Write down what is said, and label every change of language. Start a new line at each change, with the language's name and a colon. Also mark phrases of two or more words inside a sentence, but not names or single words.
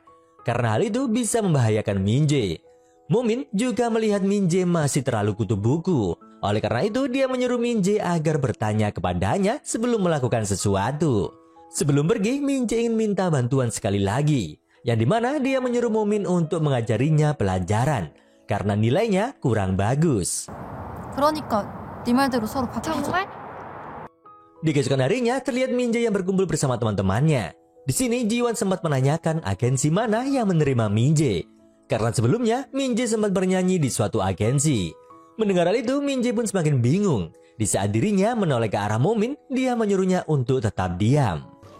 Indonesian: Karena hal itu bisa membahayakan Minjae. Momin juga melihat Minjae masih terlalu kutu buku. Oleh karena itu dia menyuruh Minjae agar bertanya kepadanya sebelum melakukan sesuatu. Sebelum pergi, Minjae ingin minta bantuan sekali lagi. Yang dimana dia menyuruh Momin untuk mengajarinya pelajaran. Karena nilainya kurang bagus.
Korean: 그러니까 네 말대로 서로 바꾸자. 정말?
Indonesian: Di keesokan harinya terlihat Minjae yang berkumpul bersama teman-temannya. Di sini Jiwon sempat menanyakan agensi mana yang menerima Minjae. Karena sebelumnya Minjae sempat bernyanyi di suatu agensi. Mendengar hal itu Minjae pun semakin bingung. Di saat dirinya menoleh ke arah Momin, dia menyuruhnya untuk tetap diam.